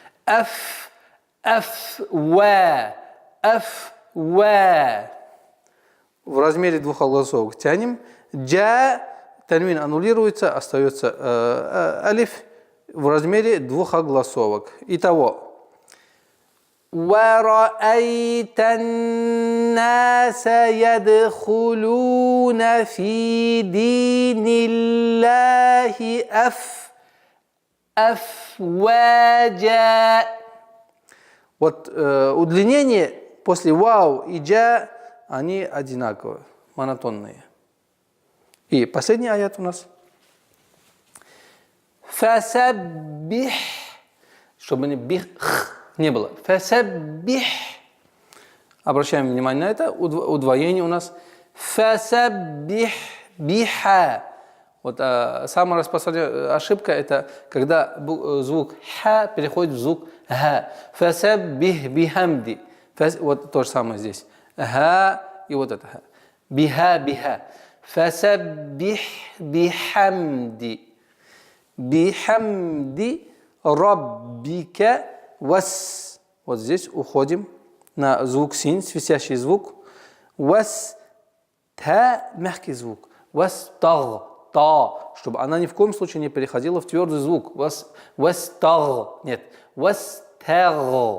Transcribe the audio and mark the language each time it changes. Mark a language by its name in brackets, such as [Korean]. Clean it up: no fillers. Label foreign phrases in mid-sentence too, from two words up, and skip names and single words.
[Russian] Ва. В размере 2 огласовок тянем. Джа, танвин аннулируется, остается алиф в размере 2 огласовок. Итого. [Arabic] ورأيت الناس يدخلون في دين الله أفواجا. [Russian] Вот удлинение после вау и джа, они одинаковые, монотонные. И последний аят у нас. Фасаббих. Чтобы не было. Фасаббих. Обращаем внимание на это. Удвоение у нас. [Arabic] فسبح بحـ. [Russian] Вот самая распространенная ошибка это когда звук ха переходит в звук ха. [Arabic] فسبح بحمد. [Russian] Вот то же самое здесь. Ха и вот это ха. [Arabic] بحـ بحـ. فسبح بحمد. بحمد ربك واسـ. [Russian] Вот здесь уходим на звук син, свистящий звук. Вас та мягкий звук. [Arabic] واسـ تغـ. [Russian] Та, чтобы она ни в коем случае не переходила в твердый звук. Вастаг. Нет. Вастаг.